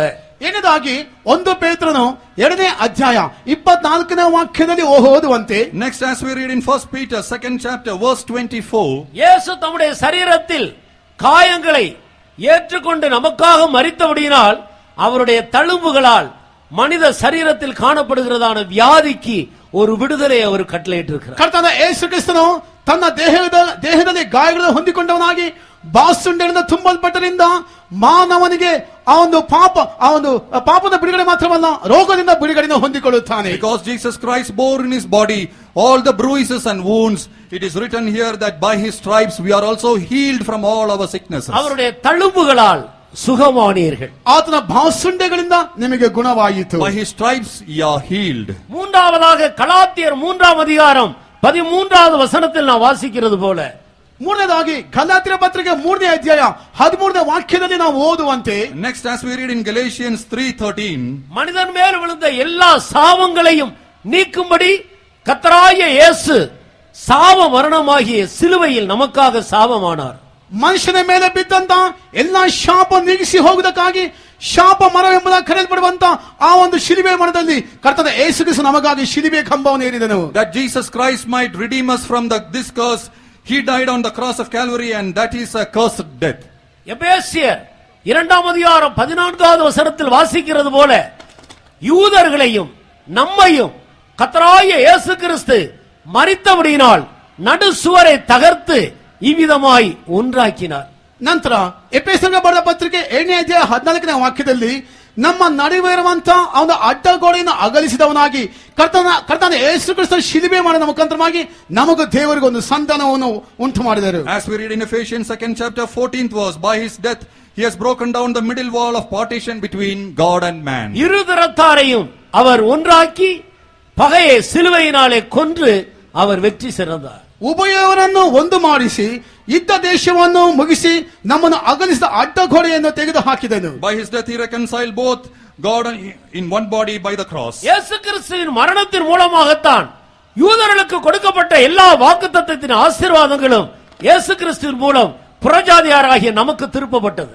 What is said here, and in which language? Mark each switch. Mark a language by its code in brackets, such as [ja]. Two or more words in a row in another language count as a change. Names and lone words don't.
[kn] ಏನದಾಗಿ 1 ಪೇತ್ರನು 2ನೇ ಅಧ್ಯಾಯ 24ನೇ ವಾಕ್ಯದಲ್ಲಿ ಓದುವಂತೆ, [en] Next, as we read in 1 Peter 2nd chapter verse 24, [ta] இயேசு தம்முடைய சரீரத்தில் காயங்களை ஏற்றுக்கொண்டு நமக்காக மரித்தபடியினால் அவருடைய தழும்புகளால் மனித சரீரத்தில் காணப்படுகிறதான வியாதிக்கு ஒரு விடுதலை அவர் கட்டளையிட்டிருக்கிறார். [kn] ಕರ್ತನಾದ ಯೇಸು ಕ್ರಿಸ್ತನು ತನ್ನ ದೇಹದಲ್ಲಿ ಗಾಯಗಳನ್ನು ಹೊಂದಿಕೊಂಡವನಾಗಿ ಬಾಸುಂಡೆಯಿಂದ ತುಂಬಲ್ಪಟ್ಟರಿಂದ ಮಾನವನಿಗೆ ಆ ಒಂದು ಪಾಪದ ಬಿಡುಗಡೆ ಮಾತ್ರವಲ್ಲ, ರೋಗದಿಂದ ಬಿಡುಗಡೆಯನ್ನು ಹೊಂದಿಕೊಳ್ಳುತ್ತಾನೆ. [en] because Jesus Christ bore in his body all the bruises and wounds, it is written here that by his stripes we are also healed from all our sicknesses. [ta] அவருடைய தழும்புகளால் சுகமானீர்கள். [kn] ಆತನ ಬಾಸುಂಡೆಗಳಿಂದ ನಿಮಗೆ ಗುಣವಾಯಿತು. [en] By his stripes ye are healed. [ta] மூன்றாவதாக கலாத்தியர் 3ஆம் அதிகாரம் 13வது வசனத்தில் நான் வாசிக்கிறது போல, [kn] ಮೂರನೇದಾಗಿ ಗಲಾತ್ಯರ ಪತ್ರಿಕೆ 3ನೇ ಅಧ್ಯಾಯ 13ನೇ ವಾಕ್ಯದಲ್ಲಿ ನಾವು ಓದುವಂತೆ, [en] Next, as we read in Galatians 3:13, [ta] மனிதன் மேல் விழுந்த எல்லா சாபங்களையும் நீக்கும்படி கர்த்தராகிய இயேசு சாப மரணமாகிய சிலுவையில் நமக்காக சாபமானார். [kn] ಮನುಷ್ಯನ ಮೇಲೆ ಬಿದ್ದಂತ ಎಲ್ಲಾ ಶಾಪ ನೀಗಿಸಿ ಹೋಗುವುದಕ್ಕಾಗಿ ಶಾಪ ಮರವೆಂಬುದಾಗಿ ಕರೆಯಲ್ಪಡುವಂತ ಆ ಒಂದು ಶಿಲುಬೆ ಮರದಲ್ಲಿ ಕರ್ತನ ಯೇಸು ಕ್ರಿಸ್ತ ನಮಗಾಗಿ ಶಿಲುಬೆ ಕಂಬವನ್ನು ಏರಿದನು. [en] That Jesus Christ might redeem us from this curse, he died on the cross of Calvary, and that is a cursed death. [ta] எபேசியர் 2:14 வசனத்தில் வாசிக்கிறது போல யூதர்களையும் நம்மையும் கர்த்தராகிய இயேசு கிறிஸ்து மரித்தபடியினால் நடு சுவரை தகர்த்து இவ்விதமாய் ஒன்றாக்கினார். [kn] ನಂತರ ಎಫೆಸರಿಗೆ ಬರೆದ ಪತ್ರಿಕೆ 7ನೇ ಅಧ್ಯಾಯ 14ನೇ ವಾಕ್ಯದಲ್ಲಿ ನಮ್ಮ ನಡುವೆ ಇರುವಂತ ಅವನ ಅಡ್ಡಗೋಡೆಯನ್ನು ಅಗಲಿಸಿದವನಾಗಿ ಕರ್ತನ ಯೇಸು ಕ್ರಿಸ್ತ ಶಿಲುಬೆ ಮಾಡಿದ ಮುಖಾಂತರವಾಗಿ ನಮಗೂ ದೇವರಿಗೆ ಒಂದು ಸಂಧಾನವನ್ನು ಉಂಟು ಮಾಡಿದರು. [en] As we read in Ephesians 2nd chapter 14th verse, by his death he has broken down the middle wall of partition between God and man. [ta] இருதரத்தாரையும் அவர் ஒன்றாக்கி பகையை சிலுவையினாலே கொன்று அவர் வெற்றி சிறந்தார். [kn] ಉಭಯವರನ್ನು ಒಂದು ಮಾಡಿಸಿ ಇದ್ದ ದೇಶವನ್ನು ಮುಗಿಸಿ ನಮ್ಮನ್ನು ಅಗಲಿಸಿದ ಅಡ್ಡಗೋಡೆಯನ್ನು ತೆಗೆದು ಹಾಕಿದನು. [en] By his death he reconciled both God in one body by the cross. [ta] இயேசு கிறிஸ்துவின் மரணத்தின் மூலமாகத்தான் யூதர்களுக்கு கொடுக்கப்பட்ட எல்லா வாக்குத்தத்தத்தின் ஆசீர்வாதங்களும் இயேசு கிறிஸ்துவின் மூலம் புறஜாதியாராகிய நமக்கு திருப்பப்பட்டது.